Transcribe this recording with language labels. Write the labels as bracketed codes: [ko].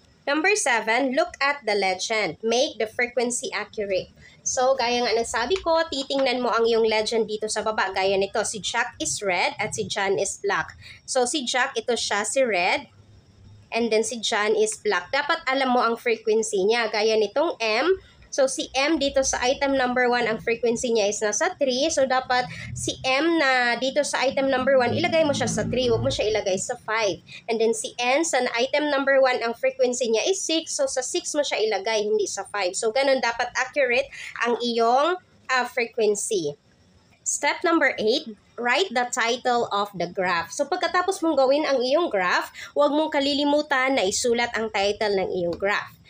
[en] Number 7, look at the legend. Make the frequency accurate. [tl] So, gaya nga ng sabi ko, titingnan mo ang iyong legend dito sa baba. Gaya nito, si Jack is red at si John is black. So, si Jack, ito siya si red. And then si John is black. Dapat alam mo ang frequency niya. Gaya nitong M. So si M dito sa item number 1, ang frequency niya is nasa 3. So dapat si M na dito sa item number 1, ilagay mo siya sa 3. Huwag mo siya ilagay sa 5. And then si N sa item number 1, ang frequency niya is 6. So sa 6 mo siya ilagay, hindi sa 5. So ganun, dapat accurate ang iyong frequency. [en] Step number 8, write the title of the graph. [tl] So pagkatapos mong gawin ang iyong graph, huwag mong kalilimutan na isulat ang title ng iyong graph.